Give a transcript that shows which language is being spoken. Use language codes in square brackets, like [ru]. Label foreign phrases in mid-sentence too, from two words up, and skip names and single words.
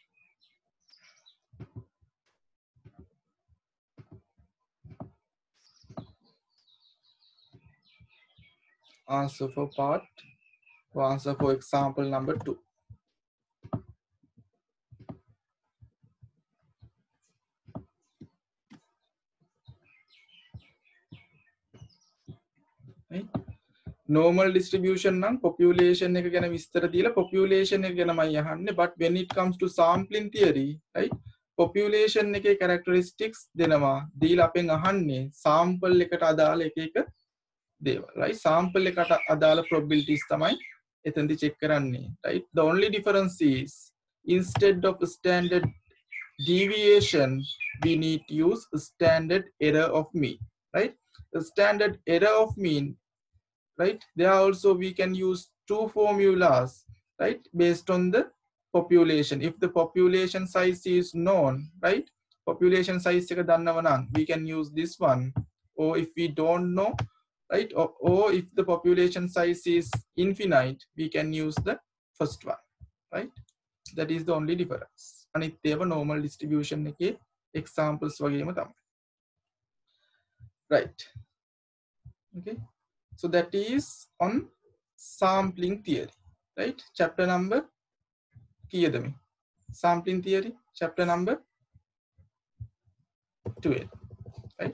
[en] Answer for part, or answer for example number 2. Right? Normal distribution [si] නම් population එක ගැන විස්තර දීලා population එක ගැනමයි අහන්නේ, [en] but when it comes to sampling theory, right, population [si] එකේ characteristics දෙනවා දීලා අපෙන් අහන්නේ sample එකට අදාළ එක එක දේවල්, [en] right? [si] sample එකට අදාළ probabilities තමයි එතනදි check කරන්නේ, [en] right? The only difference is instead of standard deviation we need to use standard error of mean, right? The standard error of mean, right, there also we can use two formulas, right, based on the population. If the population size is known, right, population size [si] එක දන්නව නම් [en] we can use this one, or if we don't know, right, or if the population size is infinite we can use the first one, right? That is the only difference. [si] අනිත් ඒවා [en] normal distribution [si] එකේ examples වගේම තමයි. [en] Right. Okay. So that is on sampling theory, right? Chapter number [si] කීයද මේ? [en] Sampling theory, chapter number 12, right?